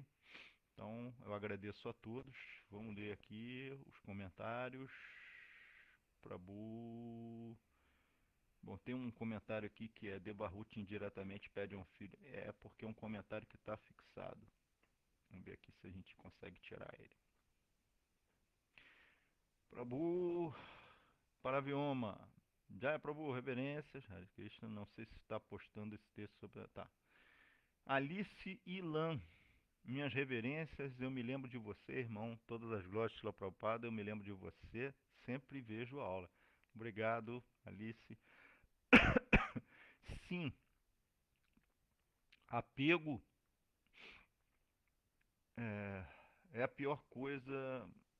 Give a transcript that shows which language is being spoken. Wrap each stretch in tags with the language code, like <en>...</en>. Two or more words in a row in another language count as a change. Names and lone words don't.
<pt>Então, eu agradeço a todos. Vamos ler aqui os comentários. Prabhu. Bom, tem um comentário aqui que é Debarut indiretamente pede um filho. É porque é um comentário que está fixado. Vamos ver aqui se a gente consegue tirar ele. Prabhu Paravioma. Jaya Prabhu, reverências. Hare Krishna, não sei se está postando esse texto sobre. Tá. Alice Ilan. Minhas reverências, eu me lembro de você, irmão. Todas as glórias de Shila Prabhupada, eu me lembro de você. Sempre vejo a aula. Obrigado, Alice. Sim, apego é a pior coisa.</pt>